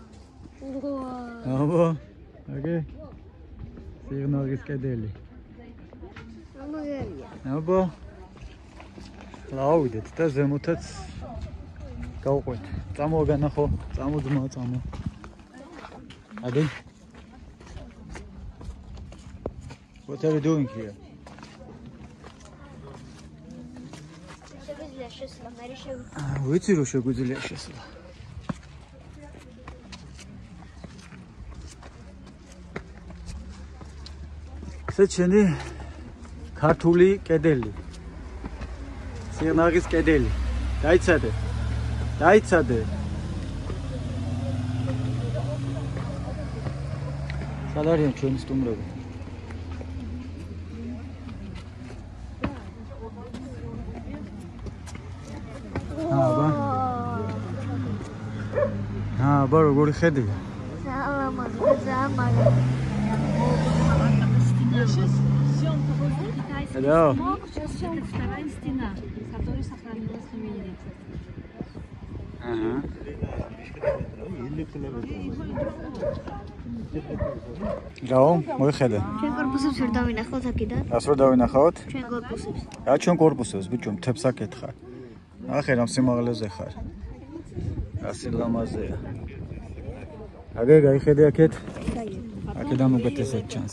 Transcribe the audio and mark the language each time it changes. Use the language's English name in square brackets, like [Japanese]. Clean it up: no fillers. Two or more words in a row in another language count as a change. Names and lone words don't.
[Georgian] აბა, აგე? სიგნალის კედელი. აბა ლაუდეთ და ზემოთაც გავყვეთ. წამოგანახო, წამოძმა, წამო. ადი. [English] What are you doing here? [Georgian] შეგვიძლია შესვლა, მე ვიცი რომ შეგვიძლია შესვლა. ეს შენი ქართული კედელი. სიგნალის კედელი. დაიცადე. სად არიან ჩვენი სტუმრები? აბა როგორი ხედია? [English] Hello. [Russian] Вторая стена, с которой сохранилась фамилия. Рао, [Georgian] მოიხედე. ჩვენ корпуსებს ვერ დავინახავთ აქედან? რას რო დავინახავთ? ჩვენ корпуსებს. რა ჩვენ корпуსებს, ბიჭო, მთებს აკეთხარ. ახე რამ სიმაღლეზე ხარ. რა სილამაზეა. აგე გაიხედე აქეთ. აქედან უკეთესად ჩანს.